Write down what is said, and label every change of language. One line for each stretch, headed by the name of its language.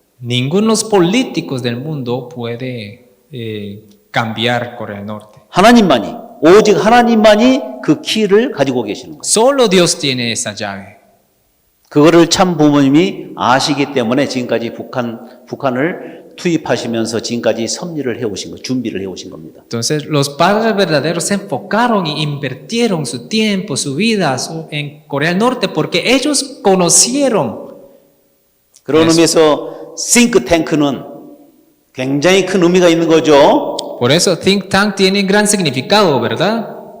Spanish: Ninguno de los políticos del mundo puede cambiar Corea del Norte.
Korean: 하나님만이, 오직 하나님만이 그 키를 가지고 계시는 거예요.
Spanish: Solo Dios tiene esa llave.
Korean: 그거를 참 부모님이 아시기 때문에 지금까지 북한을 투입하시면서 지금까지 섭리를 해오신 거, 준비를 해오신 겁니다.
Spanish: Entonces, los padres verdaderos se enfocaron y invirtieron su tiempo, su vida en Corea del Norte porque ellos conocieron.
Korean: 그런 의미에서 싱크탱크는 굉장히 큰 의미가 있는 거죠.
Spanish: Por eso think tank tiene gran significado, ¿verdad?